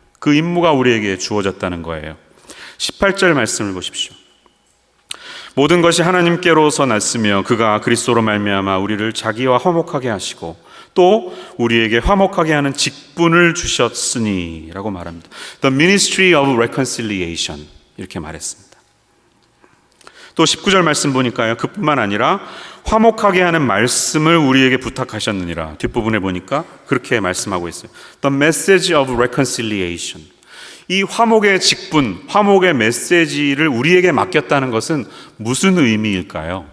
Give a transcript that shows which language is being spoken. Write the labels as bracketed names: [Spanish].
[Korean] 그 임무가 우리에게 주어졌다는 거예요. 18절 말씀을 보십시오. 모든 것이 하나님께로서 났으며 그가 그리스도로 말미암아 우리를 자기와 화목하게 하시고 또 우리에게 화목하게 하는 직분을 주셨으니 라고 말합니다. [English] The ministry of reconciliation [Korean] 이렇게 말했습니다. 또 19절 말씀 보니까요, 그뿐만 아니라 화목하게 하는 말씀을 우리에게 부탁하셨느니라. 뒷부분에 보니까 그렇게 말씀하고 있어요. [English] The message of reconciliation. [Korean] 이 화목의 직분, 화목의 메시지를 우리에게 맡겼다는 것은 무슨 의미일까요?